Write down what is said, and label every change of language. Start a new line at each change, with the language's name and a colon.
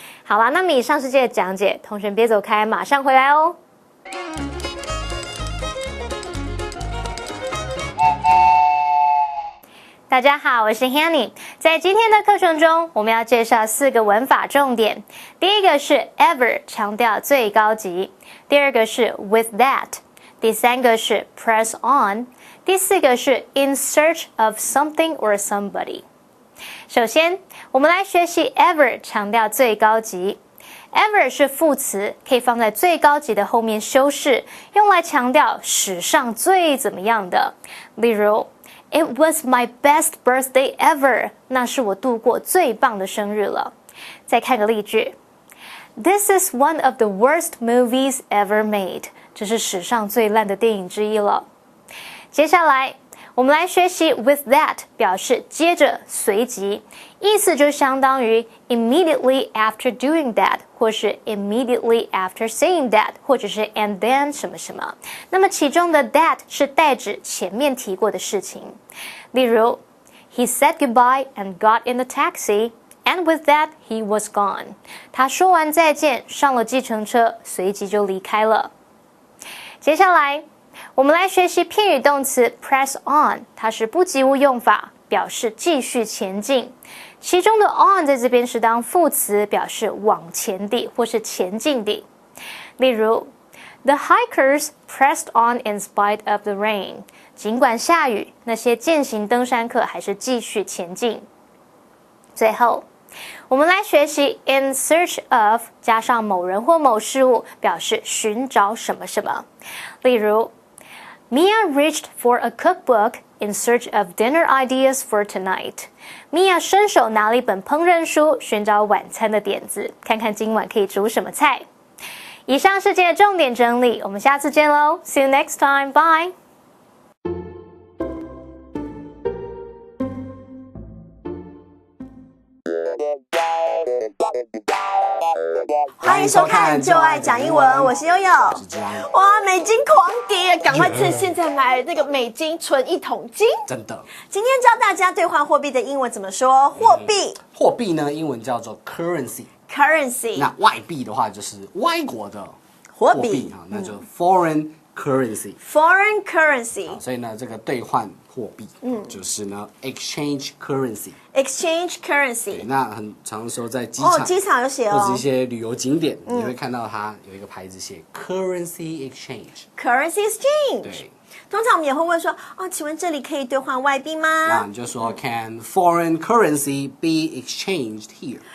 Chinese: 好啦，那么以上是这个讲解，同学别走开，马上回来哦。大家好，我是 Hanny。在今天的课程中，我们要介绍4个文法重点。第一个是 ever， 强调最高级；第二个是 with that；第三个是 press on；第四个是
English: in search of something or somebody。
Chinese: 首先，我们来学习 ever， 强调最高级。 ever 是副词，可以放在最高级的后面修饰，用来强调史上最怎么样的。例如
English: It was my best birthday ever.
Chinese: 那是我度过最棒的生日了。再看个例句
English: This is one of the worst movies ever made.
Chinese: 这是史上最烂的电影之一了。接下来我们来学习 with that， 表示接着随即，意思就相当于
English: immediately after doing that，
Chinese: 或是
English: immediately after saying that，
Chinese: 或者是 and then 什么什么。那么其中的 that 是代指前面提过的事情。例如
English: He said goodbye and got in the taxi, and with that he was gone.
Chinese: 他说完再见，上了计程车，随即就离开了。接下来我们来学习片语动词 press on， 它是不及物用法，表示继续前进。其中的 on 在这边是当副词，表示往前的或是前进的。例如
English: The hikers pressed on in spite of the rain。
Chinese: 尽管下雨，那些健行登山客还是继续前进。最后，我们来学习 in search of 加上某人或某事物，表示寻找什么什么。例如
English: Mia reached for a cookbook in search of dinner ideas for tonight.
Chinese: Mia 伸手拿了一本烹饪书，寻找晚餐的点子，看看今晚可以煮什么菜。以上是今天的重点整理，我们下次见喽 ！
English: See you next time. Bye.
Chinese: 欢迎收看《就爱讲英文》，我是悠悠。哇，美金狂跌，赶快趁现在买这个美金存一桶金。真的。今天教大家兑换货币的英文怎么说？货币。货币呢，英文叫做 currency。那外币的话就是外国的货币啊，那就 foreign currency。foreign
English: currency。
Chinese: 所以呢，这个兑换货币，就是呢 exchange
English: currency。exchange currency。
Chinese: 对，那很常说在机场，机场有写哦，或者一些旅游景点，你会看到它有一个牌子写 currency exchange。currency
English: exchange。
Chinese: 对。通常我们也会问说，请问这里可以兑换外币吗？那你就说
English: Can foreign currency be exchanged here？